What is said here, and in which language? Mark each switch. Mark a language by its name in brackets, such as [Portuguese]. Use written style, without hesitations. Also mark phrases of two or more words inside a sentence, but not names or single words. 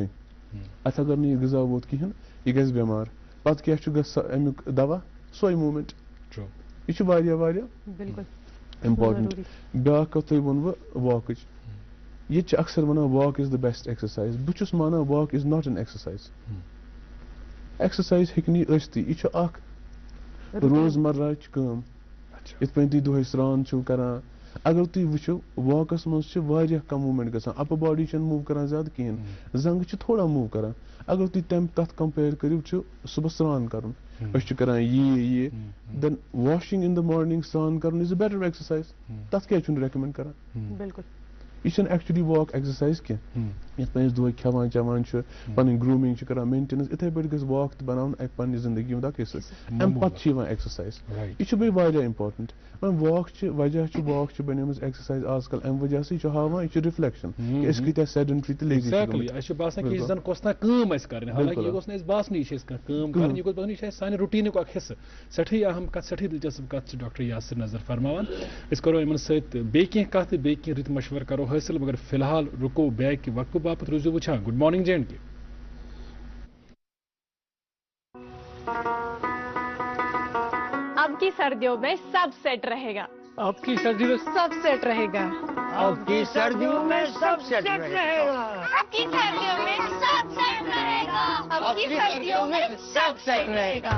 [Kashmiri] اتھ اگر نہٕ یہِ غذا ووت کِہینۍ, یہِ گژھِ بٮ۪مار. پتہٕ کیٛاہ چھُ گژھان امیُک دوا, سۄے موٗمینٹ. یہِ چھُ واریاہ واریاہ امپارٹنٹ. بیاکھ کتھ تۄہہِ ووٚنوٕ واکٕچ, ییٚتہِ چھِ اکثر ونان [English] walk is the best exercise. [Kashmiri] بہٕ چھُس مانان [English] walk is not an exercise. [Kashmiri] ایکسرسائز ہیٚکہِ نہٕ یہِ ٲسۍتھٕے, یہِ چھُ اکھ روزمرہٕچ کٲم. یِتھ پٲٹھۍ تُہۍ دۄہے سران چھِو کران, اگر تُہۍ وٕچھِو واکس منٛز چھِ واریاہ کم موٗمینٹ گژھان, [English] upper body [Kashmiri] چھنہٕ موٗ کران زیادٕ کِہینۍ, زنٛگہٕ چھِ تھوڑا موٗ کران. اگر تُہۍ تتھ کمپیر کٔرِو, چھُ صبح سران کرُن, أسۍ چھِ کران یہِ [English] then washing in the morning, [Kashmiri] سران کرُن [English] is a better exercise. [Kashmiri] تتھ کیٛازِ چھُنہٕ ریکمینڈ کران؟ بالکل, یہ چھنہٕ [English] actually walk exercise [Kashmiri] کینٛہہ. یتھ پہ دۄہ کھٮ۪وان چٮ۪وان چھِ پنٕنۍ گروٗمِنٛگ چھِ کران مینٹیننس اِتھے پٲٹھۍ گژھِ واک تہِ بناوُن اکہِ پننہِ زندگی ہُنٛد اکھ حصہٕ امہِ پتہٕ چھِ یِوان ایکسرسایز یہِ چھُ بیٚیہِ واریاہ امپارٹنٹ واک چھِ وجہ چھُ واک چھِ بنیمٕژ ایکسرسایز آز کل امہِ وجہ سۭتۍ یہِ چھُ ہاوان یہِ چھُ رِفلیکشن کہِ أسۍ کۭتیاہ سیڈنٹری تہٕ لیزی اَسہِ چھُ باسان کہِ یہِ زن کۄس تانۍ کٲم اَسہِ کرٕنۍ حالانکہِ یہِ گوٚژھ نہٕ اَسہِ باسنٕے یہِ چھِ أسۍ کانٛہہ کٲم کران یہِ گوٚژھ باسُن یہِ چھِ اَسہِ سانہِ روٹیٖنُک اکھ حصہٕ سٮ۪ٹھٕے اہم کتھ سٮ۪ٹھٕے دلچسپ کتھ چھِ ڈاکٹر یاسر نظر فرماوان أسۍ کرو یِمن سۭتۍ بیٚیہِ کینٛہہ کتھ تہٕ بیٚیہِ کینٛہہ رٕتۍ مشورٕ کرو حٲصِل مگر فی الحال رُکو بیک وقتہٕ باپتھ روٗزِو وٕچھان [English] good morning [Kashmiri] JNK [Urdu] اب کی سردیوں میں سب سیٹ رہے گا اب کی سردیوں میں سب سیٹ رہے گا اب کی سردیوں میں سب سیٹ رہے گا اب کی سردیوں میں سب سیٹ رہے گا اب کی سردیوں میں سب سیٹ رہے گا